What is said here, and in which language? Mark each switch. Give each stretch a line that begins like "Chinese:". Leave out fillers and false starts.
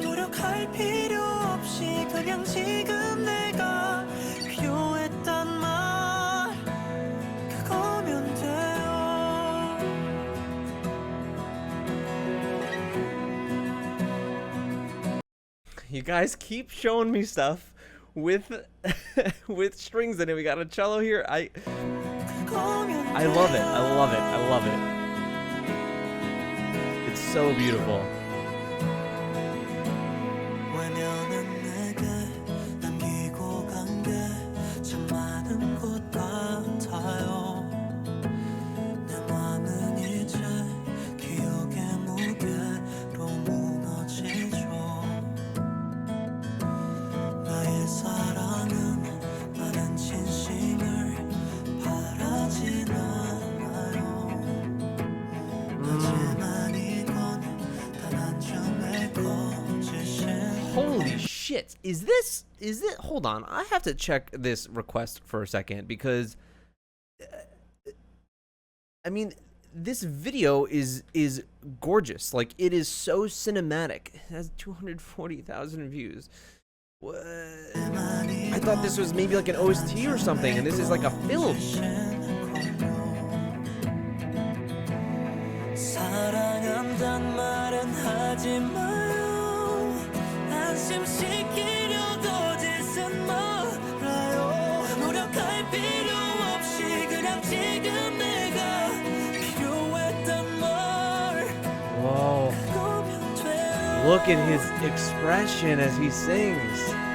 Korean: 노력할 필요 없이 그냥 지금 내가 필요했단 말 그거면 돼요.
English: You guys keep showing me stuff with with strings in it. We got a cello here. I love it. I love it. I love it. It's so beautiful.
Korean: 외면은 내게 남기고 간 게 참 많은 것 같아요. 내 맘은 이제 기억의 무게로 무너지죠. 나의 사랑은 많은 진심을 바라진 않아요. 하지만 이건 단 한 점의 거짓인
English: Holy shit. Is it hold on. I have to check this request for a second because I mean, this video is gorgeous. Like, it is so cinematic. It has 240,000 views. What? I thought this was maybe like an OST or something, and this is like a film.
Korean: 사랑한단 말은 하지 마요. 안심시키려 거짓은 말아요. 노력할 필요 없이 그냥 지금 내가 필요했단 말
English: Whoa.
Korean: 그거면 돼요.
English: Look at his expression as he sings.